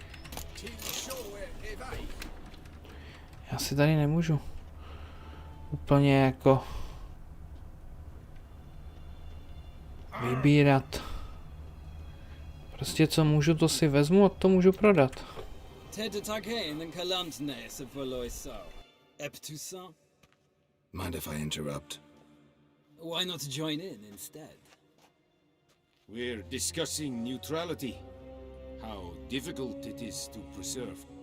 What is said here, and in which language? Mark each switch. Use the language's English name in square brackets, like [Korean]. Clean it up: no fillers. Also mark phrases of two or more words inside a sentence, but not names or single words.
[Czech] Já si tady nemůžu úplně jako vybírat. Prostě co můžu, to si vezmu a to můžu prodat. [English] Mind if I interrupt? Why not join in instead? We're discussing neutrality. How difficult it is to preserve.